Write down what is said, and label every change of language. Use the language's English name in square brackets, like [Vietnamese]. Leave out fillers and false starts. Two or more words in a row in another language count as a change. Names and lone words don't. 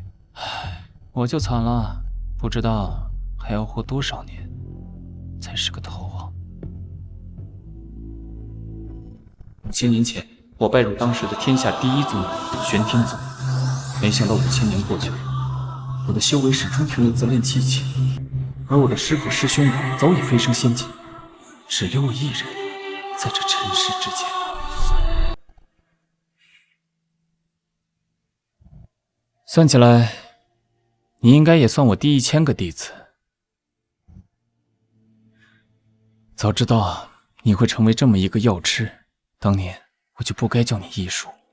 [Chinese] 唉，我就惨了，不知道还要活多少年才是个头啊。5000年前，我拜入当时的天下第一宗玄天宗，没想到5000年过去了，我的修为始终停留在炼气期，而我的師父師兄們早已飛升仙境，只留我一人在這塵世之間。算起來，你應該也算我第1000個弟子。早知道你會成為這麼一個藥痴，當年我就不該叫你醫術。